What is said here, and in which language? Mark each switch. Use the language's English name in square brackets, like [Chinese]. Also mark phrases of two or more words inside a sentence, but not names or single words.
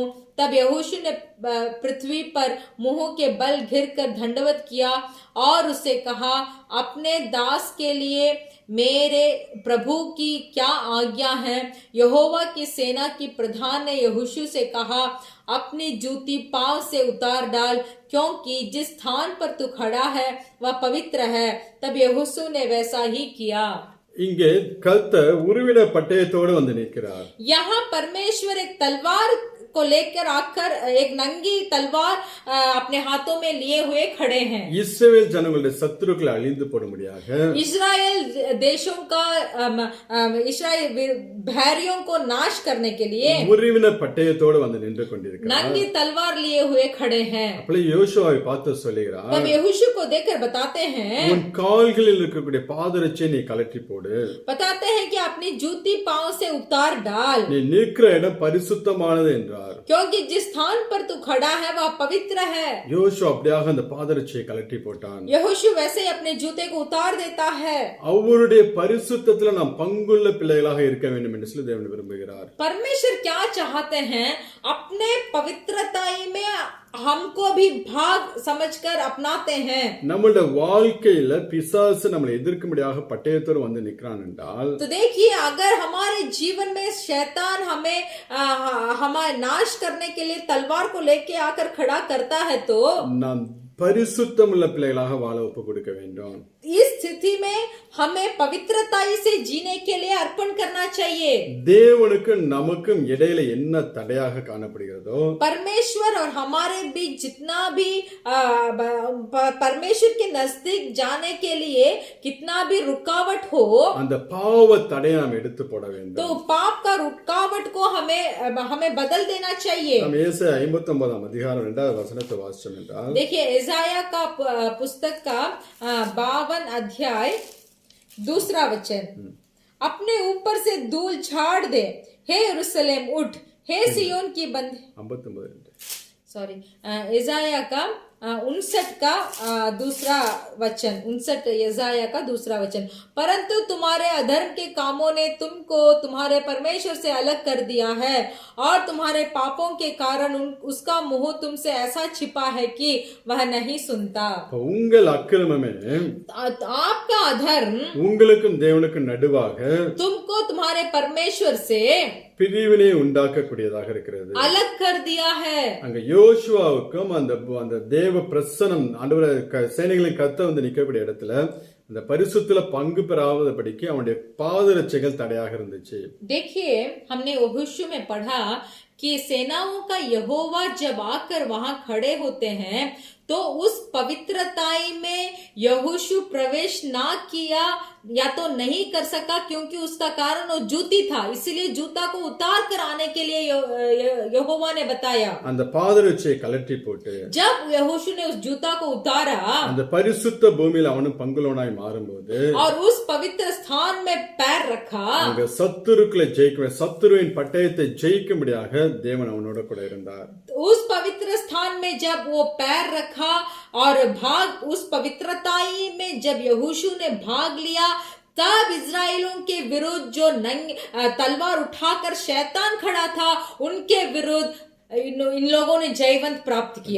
[Hindi] तब यहोशू ने पृथ्वी पर मुंह के बल घिरकर दंडवत किया और उससे कहा, अपने दास के लिए मेरे प्रभु की क्या आज्ञा है? यहोवा की सेना की प्रधान ने यहोशू से कहा, अपनी जूती पांव से उतार डाल, क्योंकि जिस स्थान पर तू खड़ा है वह पवित्र है। तब यहोशू ने वैसा ही किया। [Tamil] இங்கே கர்த்தர் உருவின பட்டயத்தோடு வந்து நிற்கிறார். [Hindi] यहाँ परमेश्वर एक तलवार को लेकर आकर एक नंगी तलवार अपने हाथों में लिए हुए खड़े हैं। [Tamil] இஸ்ரவேல் ஜனங்களுடைய சத்துருக்களை அழிந்து போடும்படியாக, [Hindi] इस्राएल देशों का इस्राएल भैरियों को नाश करने के लिए [Tamil] உருவின பட்டயத்தோடு வந்து நின்று கொண்டிருக்கிறார். [Hindi] नंगी तलवार लिए हुए खड़े हैं। [Tamil] அப்படி யோசுவாவை பார்த்து சொல்லுகிறார், [Hindi] तब यहोशू को देखकर बताते हैं, [Tamil] உன் கால்களில் இருக்கக்கூடிய பாதரட்சையை நீ கலற்றி போடு, [Hindi] बताते हैं कि अपनी जूती पांव से उतार डाल, [Tamil] நீ நிற்கிற இடம் பரிசுத்தமானது என்றார். [Hindi] क्योंकि जिस स्थान पर तू खड़ा है वह पवित्र है। [Tamil] யோசுவா அப்படியாக அந்த பாதரட்சையை கலற்றி போட்டான். [Hindi] यहोशू वैसे ही अपने जूते को उतार देता है। [Tamil] அவருடைய பரிசுத்தத்துல நாம் பங்குள்ள பிள்ளைகளாக இருக்க வேண்டும் என்று சொல்லி தேவன் விரும்புகிறார். [Hindi] परमेश्वर क्या चाहते हैं? अपने पवित्रता में हमको भी भाग समझकर अपनाते हैं। [Tamil] நம்மளுடைய வாழ்க்கையில பிசாசு நம்மளை எதிர்க்கும்படியாக பட்டயத்தோடு வந்து நிற்கிறான் என்றால், [Hindi] तो देखिए, अगर हमारे जीवन में शैतान हमारे नाश करने के लिए तलवार को लेके आकर खड़ा करता है, तो [Tamil] நாம் பரிசுத்தமுள்ள பிள்ளைகளாக வாழ ஒப்பு கொடுக்க வேண்டும். [Hindi] इस स्थिति में हमें पवित्रता से जीने के लिए अर्पण करना चाहिए। [Tamil] தேவனுக்கும் நமக்கும் இடையில என்ன தடையாக காணப்படுகிறதோ, [Hindi] परमेश्वर और हमारे बीच जितना भी परमेश्वर के नजदीक जाने के लिए कितना भी रुकावट हो, [Tamil] அந்த பாவ தடையை நாம் எடுத்து போட வேண்டும். [Hindi] तो पाप का रुकावट को हमें बदल देना चाहिए। [Tamil] நாம் ஏசாயா 59ஆம் அதிகாரம் 2வது வசனத்தை வாசிச்சோம் என்றால், [Hindi] देखिए यशायाह का पुस्तक का 52 अध्याय 2 वचन, अपने ऊपर से धूल झाड़ दे, हे यरूशलेम उठ, हे सिय्योन की बंद 59 यशायाह का 59 का 2 वचन, 59 यशायाह का 2 वचन, परंतु तुम्हारे अधर्म के कामों ने तुमको तुम्हारे परमेश्वर से अलग कर दिया है और तुम्हारे पापों के कारण उसका मुंह तुमसे ऐसा छिपा है कि वह नहीं सुनता। [Tamil] உங்கள் அக்கிரமமே [Hindi] आपका अधर्म [Tamil] உங்களுக்கும் தேவனுக்கும் நடுவாக [Hindi] तुमको तुम्हारे परमेश्वर से [Tamil] பிரிவினை உண்டாக்கக்கூடியதாக இருக்கிறது. [Hindi] अलग कर दिया है। [Tamil] அங்க யோசுவாவுக்கும் அந்த தேவ பிரசனம் ஆண்டவர சேனைகளின் கர்த்தர் வந்து நிற்கக்கூடிய இடத்துல அந்த பரிசுத்துல பங்கு பெறாதபடிக்கு அவனுடைய பாதரட்சைகள் தடையாக இருந்துச்சு. [Hindi] देखिए, हमने यहोशू में पढ़ा कि सेनाओं का यहोवा जब आकर वहां खड़े होते हैं तो उस पवित्रताई में यहोशू प्रवेश ना किया या तो नहीं कर सका, क्योंकि उसका कारण वो जूती था, इसीलिए जूता को उतार कर आने के लिए यहोवा ने बताया। [Tamil] அந்த பாதரட்சியை கலட்டி போட்டு [Hindi] जब यहोशू ने उस जूता को उतारा [Tamil] அந்த பரிசுத்த பூமியில் அவனும் பங்குள்ளவனாய் மாறும்போது [Hindi] और उस पवित्र स्थान में पैर रखा, [Tamil] அங்க சத்துருக்களை ஜெயிக்க, சத்துருவின் பட்டயத்தை ஜெயிக்கும்படியாக தேவன் அவனோட கூட இருந்தார். [Hindi] उस पवित्र स्थान में जब वो पैर रखा और उस पवित्रताई में जब यहोशू ने भाग लिया, तब इजराइलों के विरुद्ध जो तलवार उठाकर शैतान खड़ा था, उनके विरुद्ध इन लोगों ने जयवंत प्राप्त किया।